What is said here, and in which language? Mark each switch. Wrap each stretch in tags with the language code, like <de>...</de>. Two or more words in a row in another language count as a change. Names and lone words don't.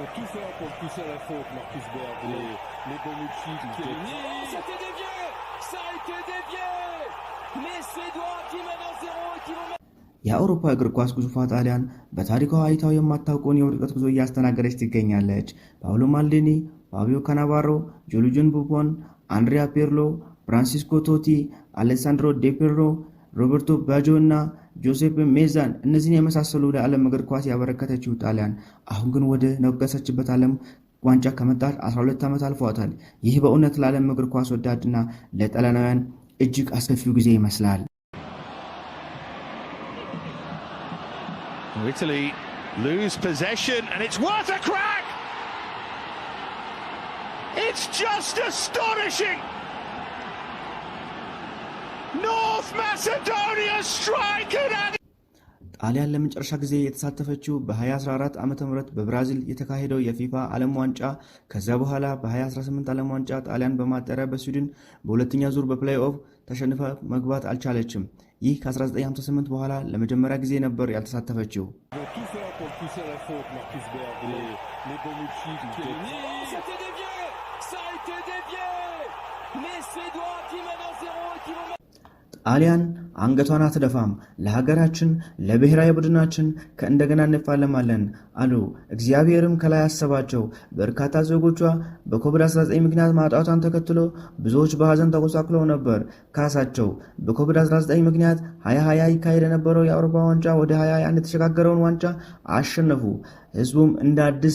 <fr>tout faire pour le pousser à la faute, Marcus Berg. Les Bonucci, Chiellini. C'était dévié. Ça a été dévié. Les Suédois qui mènent 1-0 et qui vont mettre...</fr> <am>የአውሮፓ እግር ኳስ ግዙፏ ጣሊያን በታሪኳ አይታው የማታውቀውን የውድቀት ጉዞ እያስተናገደች ትገኛለች። ፓውሎ ማልዲኒ፣ ፋቢዮ ካናቫሮ፣ ጆሉጂን ቡፎን፣ አንድሪያ ፒርሎ፣ ፍራንሲስኮ ቶቲ፣ አሌሳንድሮ ዴ ፒሮ፣ ሮበርቶ ባጆ እና ጆሴፕ ሜዛን እነዚህን የመሳሰሉ ለዓለም እግር ኳስ ያበረከተችው ጣሊያን አሁን ግን ወደ ነገሰችበት ዓለም ዋንጫ ከመጣች 12 ዓመት አልፏታል። ይህ በእውነት ለዓለም እግር ኳስ ወዳድና ለጣሊያናውያን እጅግ አስከፊው ጊዜ ይመስላል።</am> <en>Italy lose possession and it's worth a crack! It's just astonishing! North Macedonia striking at</en> <am>ጣሊያን ለመጨረሻ ጊዜ የተሳተፈችው በ2014 ዓመተ ምህረት በብራዚል የተካሄደው የፊፋ ዓለም ዋንጫ ከዛ በኋላ በ2018 ዓለም ዋንጫ ጣሊያን በማጣሪያ በስዊድን በሁለተኛ ዙር በፕሌይ ኦፍ ተሸንፋ መግባት አልቻለችም። ይህ ከ1958 በኋላ ለመጀመሪያ ጊዜ ነበር ያልተሳተፈችው።</am> <fr>Tout faire pour le pousser à la faute, Marcus Berg. Les Bonucci, Chiellini. C'était dévié. Ça a été dévié. Les Suédois qui mènent 1-0 et qui vont mettre...</fr> <am>ጣሊያን አንገቷን አትደፋም፣ ለሀገራችን ለብሔራዊ ቡድናችን ከእንደገና እንፋለማለን አሉ። እግዚአብሔርም ከላይ አሰባቸው። በርካታ ዜጎቿ በኮቪድ-19 ምክንያት ማጣቷን ተከትሎ ብዙዎች በሐዘን ተጎሳቅለው ነበር። ካሳቸው በኮቪድ-19 ምክንያት 2020 ይካሄድ የነበረው የአውሮፓ ዋንጫ ወደ 2021 የተሸጋገረውን ዋንጫ አሸነፉ። ህዝቡም እንደ አዲስ</am>